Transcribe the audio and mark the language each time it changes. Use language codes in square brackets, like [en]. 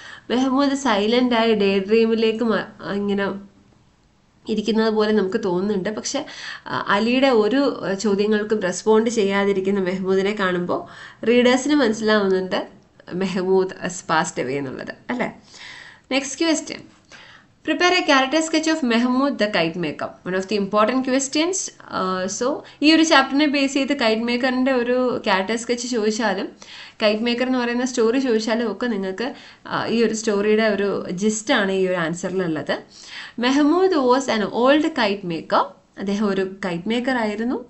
[ml] Mehmood സൈലൻ്റായി day ഡ്രീമിലേക്ക് ഇങ്ങനെ ഇരിക്കുന്നത് പോലെ നമുക്ക് തോന്നുന്നുണ്ട്. പക്ഷെ അലിയുടെ ഒരു ചോദ്യങ്ങൾക്കും റെസ്പോണ്ട് ചെയ്യാതിരിക്കുന്ന മെഹ്മൂദിനെ കാണുമ്പോൾ റീഡേഴ്സിന് മനസ്സിലാവുന്നുണ്ട് മെഹ്മൂദ് പാസ്ഡ് അവേ എന്നുള്ളത് അല്ലേ. [en] Next question, prepare a character sketch of Mehmood the kite maker. One of the important questions. [ml] So ഈ ഒരു ചാപ്റ്ററിനെ ബേസ് ചെയ്ത് കൈറ്റ് മേക്കറിൻ്റെ ഒരു ക്യാരക്ടർ സ്കെച്ച് ചോദിച്ചാലും കൈറ്റ് മേക്കർ എന്ന് പറയുന്ന സ്റ്റോറി ചോദിച്ചാലും ഒക്കെ നിങ്ങൾക്ക് ഈ ഒരു സ്റ്റോറിയുടെ ഒരു ജിസ്റ്റാണ് ഈ ഒരു ആൻസറിലുള്ളത്. [en] Mehmood was an old kite maker. [ml] അദ്ദേഹം ഒരു കൈറ്റ് മേക്കർ ആയിരുന്നു.